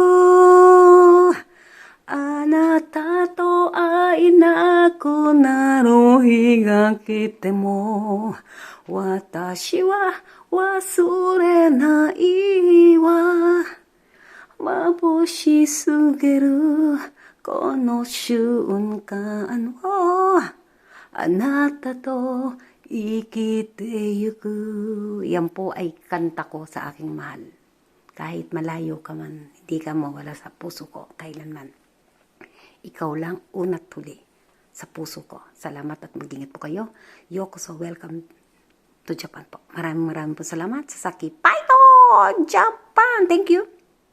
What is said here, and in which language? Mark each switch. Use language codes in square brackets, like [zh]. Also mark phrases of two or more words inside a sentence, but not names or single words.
[ja] あなたと会えなくなる日が来ても私は忘れないわ眩しすぎるこの瞬間をあなたと生きてゆく. [tl] Yan po ay kanta ko sa aking mahal. Kahit malayo ka man, hindi ka mawala sa puso ko kailanman. Ikaw lang una't huli sa puso ko. Salamat at mag-ingat po kayo. Yoko, [en] so welcome to Japan [tl] po. Maraming po salamat sa Saki Paito Japan. [en] Thank you.